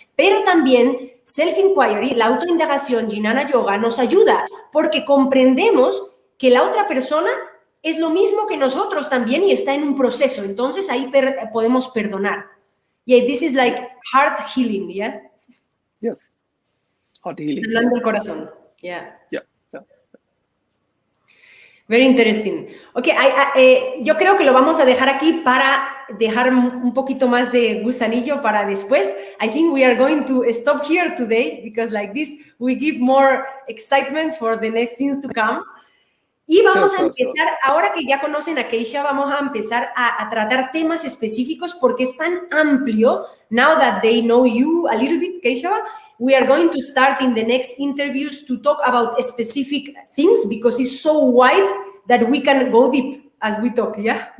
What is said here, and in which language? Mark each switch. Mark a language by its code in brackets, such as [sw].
[es] Pero también [en] self-inquiry, [es] la autoindagación, Jnana Yoga, nos ayuda, porque comprendemos que la otra persona es lo mismo que nosotros también y está en un proceso. Entonces ahí podemos perdonar. [en] Yeah, this is like heart healing, yeah? Yes. Heart healing. [es] Sanando el corazón. [en] Yeah. Yeah. Very interesting. [es] Okay, yo creo que lo vamos a dejar aquí para dejar un poquito más de gusanillo para después. [en] I think we are going to stop here today, because like this we give more excitement for the next things to come. [es] Y vamos a empezar, ahora que ya conocen a Keisha, vamos a empezar a tratar temas específicos, porque es tan amplio. [en] Now that they know you a little bit, Keisha, we are going to start in the next interviews to talk about specific things, because it's so wide that we can go deep as we talk, yeah?